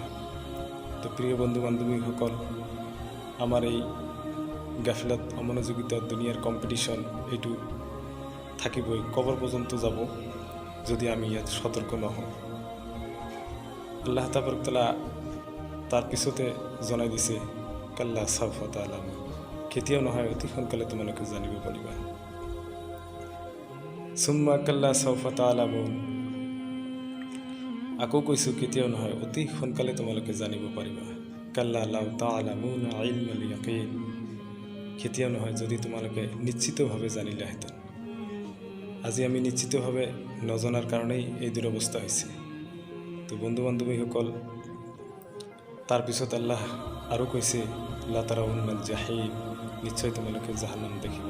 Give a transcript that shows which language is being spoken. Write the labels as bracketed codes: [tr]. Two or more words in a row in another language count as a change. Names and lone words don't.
[as] তো প্ৰিয় বন্ধু বান্ধৱীসকল, আমাৰ এই গাফিলত, অমনোযোগিতা, দুনিয়াৰ কম্পিটিশ্যন এইটো থাকিবই, কবৰ পৰ্যন্ত যাব যদি আমি ইয়াত সতৰ্ক নহওঁ। [ar] الله تبارك تعالى [as] তাৰ পিছতে জনাই দিছে, [ar] كلا سوف تعلمون, [as] কেতিয়াও নহয় অতি সোনকালে তোমালোকে জানিব পাৰিবা। [ar] ثم كلا سوف تعلمون, [as] আকৌ কৈছোঁ, কেতিয়াও নহয় অতি সোনকালে তোমালোকে জানিব পাৰিবা। [ar] كلا لو تعلمون علم اليقين, [as] কেতিয়াও নহয় যদি তোমালোকে নিশ্চিতভাৱে জানিলাহেঁতেন। আজি আমি নিশ্চিতভাৱে নজনাৰ কাৰণেই এই দুৰৱস্থা হৈছে। তো বন্ধু বান্ধৱীসকল, তাৰপিছত আল্লাহ আৰু কৈছে, [ar] لترون الجحيم, [as] নিশ্চয় তোমালোকে জাহান্নাম দেখিবা।